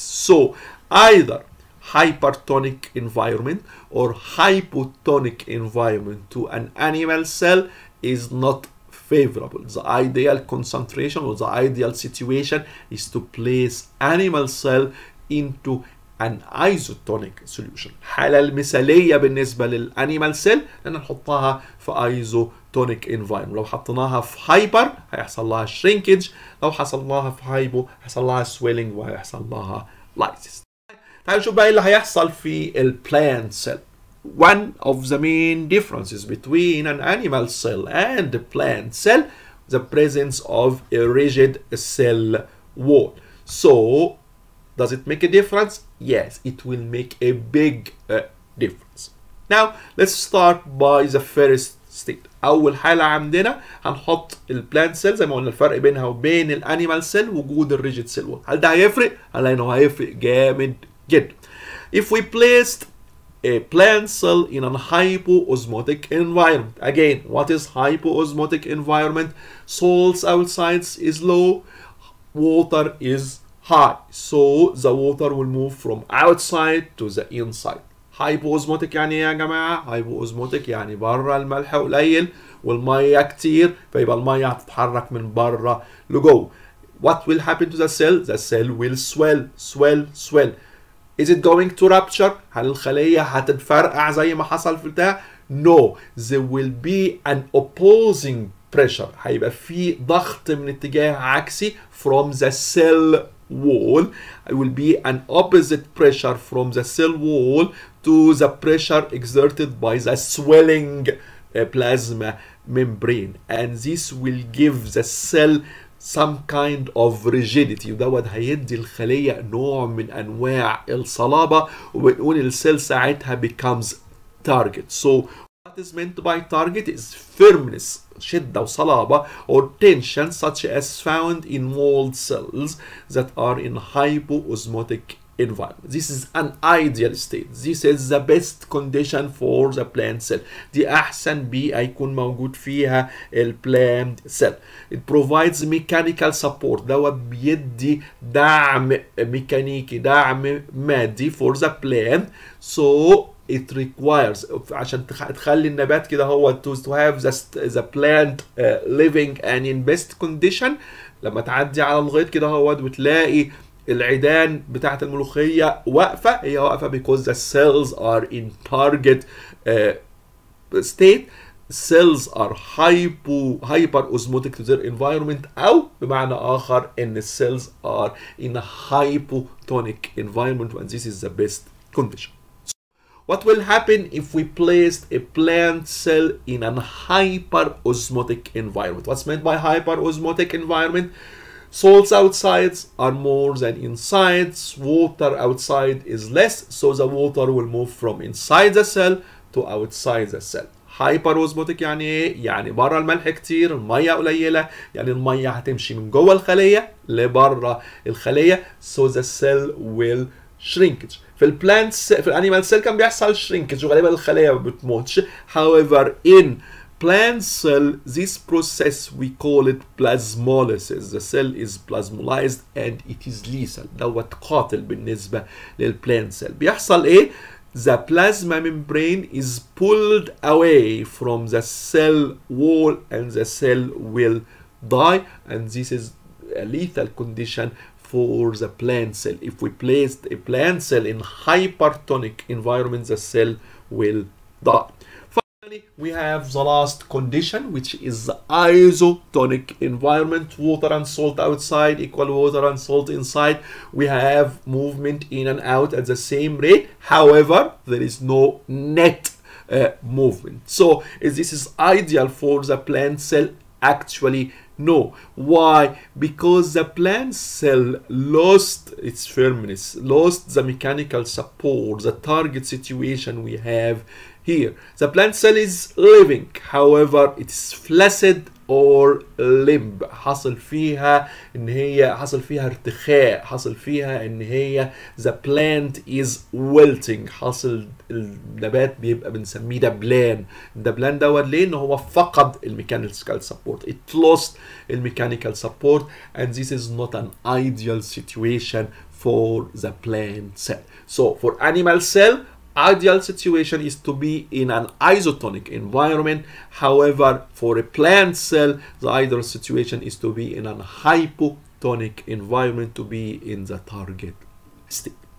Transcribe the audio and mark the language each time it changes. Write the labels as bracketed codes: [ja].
[en] So either hypertonic environment or hypotonic environment to an animal cell is not favorable. The ideal concentration or the ideal situation is to place animal cell into an isotonic solution. [ar] الحالة المثالية بالنسبة للانيمال سيل ان نحطها في isotonic environment. لو حطيناها في هايبر هيحصل لها shrinkage، لو حصل لها في هايبو هيحصل لها swelling وهيحصل لها lysis. تعالوا نشوف بقى ايه اللي هيحصل في البلانت سيل. [en] One of the main differences between an animal cell and a plant cell, the presence of a rigid cell wall. So Does it make a difference? Yes, it will make a big difference. Now let's start by the first state. [ar] اول حاله عندنا هنحط البلانت سيل زي ما قلنا الفرق بينها وبين الانيمال سيل وجود الريجيد سيل وول. هل ده هيفرق؟ هنلاقي انه هيفرق جامد جدا. [en] If we placed a plant cell in an hypoosmotic environment. Again, what is hypoosmotic environment? Salts outside is low, water is high. So the water will move from outside to the inside. [ar] hypoosmotic يعني ايه يا جماعه؟ hypoosmotic يعني بره الملح قليل والميه كتير، فيبقى الميه هتتحرك من بره لجوه. [en] What will happen to the cell? The cell will swell. Is it going to rupture? [ar] هل الخليه هتتفرقع زي ما حصل في بتاع؟ [en] No, there will be an opposing pressure. [ar] هيبقى في ضغط من اتجاه عكسي [en] from the cell wall. It will be an opposite pressure from the cell wall to the pressure exerted by the swelling plasma membrane, and this will give the cell some kind of rigidity. [ar] ودوت هيدي الخلية نوع من أنواع الصلابة، وبنقول السيل ساعتها [en] becomes target. So what is meant by target is firmness, [ar] شدة وصلابة, [en] or tension such as found in walled cells that are in hypoosmotic environment. This is an ideal state. This is the best condition for the plant cell. [ar] دي أحسن بيئة يكون موجود فيها البلانت cell. [en] It provides mechanical support. [ar] دوت بيدي دعم ميكانيكي، دعم مادي [en] for the plant. So it requires [ar] عشان تخلي النبات كده هو [en] to have the plant living and in best condition. [ar] لما تعدي على الغيط كده هو وتلاقي العيدان بتاعت الملوخية واقفة، هي واقفة [en] because the cells are in target state. cells are hyperosmotic to their environment، [ar] أو بمعنى آخر إن [en] cells are in a hypotonic environment, and this is the best condition. What will happen if we placed a plant cell in an hyperosmotic environment? What's meant by hyperosmotic environment? Salts outside are more than inside. Water outside is less, so the water will move from inside the cell to outside the cell. [ar] hyperosmotic يعني ايه؟ يعني بره الملح كتير، الميه قليله، يعني الميه هتمشي من جوه الخليه لبره الخليه. [en] So the cell will shrinkage. [ar] في في الانيمال سيل كان بيحصل shrinkage وغالبا الخليه ما بتموتش. [en] However in plant cell, this process we call it plasmolysis. The cell is plasmolized and it is lethal. [ar] دوت قاتل بالنسبة للplant cell. بيحصل ايه؟ [en] The plasma membrane is pulled away from the cell wall and the cell will die, and this is a lethal condition for the plant cell. If we placed a plant cell in hypertonic environment, the cell will die. We have the last condition, which is the isotonic environment. Water and salt outside equal water and salt inside. We have movement in and out at the same rate. However, there is no net movement. So this is ideal for the plant cell. Actually, no. Why? Because the plant cell lost its firmness, lost the mechanical support, the target situation we have here. The plant cell is living, however it is flaccid or limp. [ar] حصل فيها ارتخاء، حصل فيها ان هي [en] the plant is wilting. [ar] حصل النبات بيبقى بنسميه دبلان. الدبلان دوت ليه؟ ان هو فقد الميكانيكال سبورت. [en] It lost الميكانيكال support, and this is not an ideal situation for the plant cell. So for animal cell, ideal situation is to be in an isotonic environment. However, for a plant cell, the ideal situation is to be in an hypotonic environment, to be in the target state.